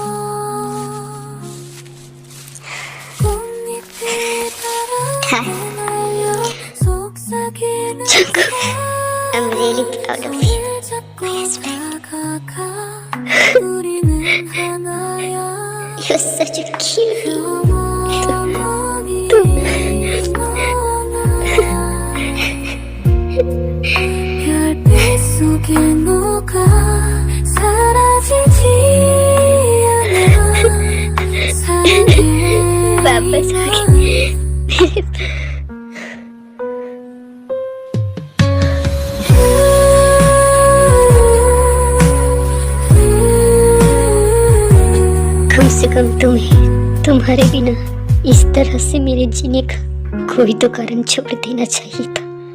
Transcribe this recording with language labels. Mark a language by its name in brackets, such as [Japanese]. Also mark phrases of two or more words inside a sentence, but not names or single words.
[English] Jungkook, I'm really proud of you, my husband. You're such a cutie. [Korean] 별빛 속에 녹아 사라지지 않아 사랑해 [Hindi] वापस आ गए मेरे कम से कम तुम्हें तुम्हारे बिना इस तरह से मेरे जीने का कोई तो कारण छोड़ देना चाहिए था।